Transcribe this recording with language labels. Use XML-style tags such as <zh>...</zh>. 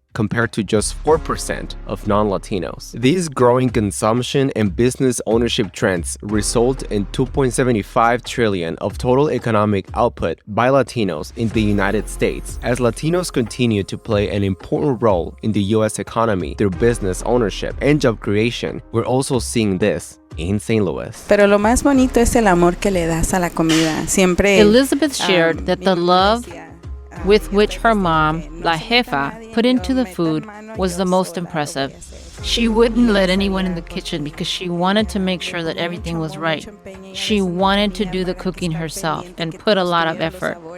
<en>compared to just 4% of non-Latinos. These growing consumption and business ownership trends result in $2.75 trillion of total economic output by Latinos in the United States. As Latinos continue to play an important role in the U.S. economy through business ownership and job creation, we're also seeing this in St. Louis.</en> <es>Pero lo más bonito es el amor que le das a la comida. Siempre</es> <en>Elizabeth shared that the love with which her mom, La Jefa, put into the food was the most impressive. She wouldn't let anyone in the kitchen because she wanted to make sure that everything was right. She wanted to do the cooking herself and put a lot of effort.</en>